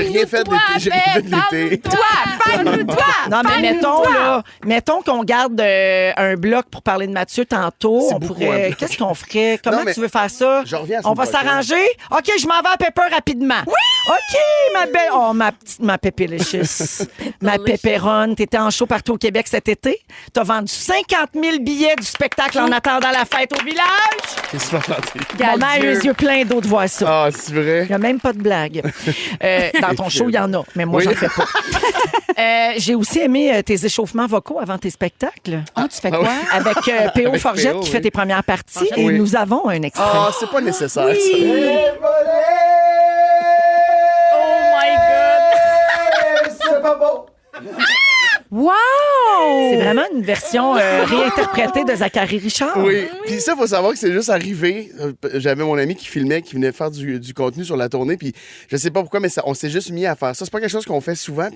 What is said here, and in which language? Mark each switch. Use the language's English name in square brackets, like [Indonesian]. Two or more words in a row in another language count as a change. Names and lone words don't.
[French] J'ai rien fait d'été. J'ai rien fait de l'été. Non, mais mettons qu'on garde un bloc pour parler de Mathieu tantôt. C'est On beaucoup, pourrait. un bloc. Qu'est-ce qu'on ferait? Comment Non, mais tu veux faire ça? je reviens la On va semaine prochaine. s'arranger? OK, je m'en vais à Pepper rapidement. Oui! OK, ma belle. Oh, ma pépélicious. Ma pépéronne. T'étais en show partout au Québec cet été. T'as vendu 50 000 billets du spectacle en attendant la fête au village. C'est super gentil. On a les yeux pleins d'eau de voir ça. Ah, c'est vrai? Il n'y a même pas de blague. Dans ton show, il y en a, mais moi, Oui. j'en fais pas. J'ai aussi aimé tes échauffements vocaux avant tes spectacles. Ah, tu fais quoi? Avec P.O. Avec Forgette P.O., qui oui. fait tes premières parties. Et Oui. nous avons un extrait. Ah, c'est pas nécessaire, ça. [English] Oh my God! [French] C'est pas bon. Wow! C'est vraiment une version réinterprétée de Zachary Richard. Oui. Puis ça, il faut savoir que c'est juste arrivé. J'avais mon ami qui filmait, qui venait faire du contenu sur la tournée. Puis je sais pas pourquoi, mais on s'est juste mis à faire ça. C'est pas quelque chose qu'on fait souvent.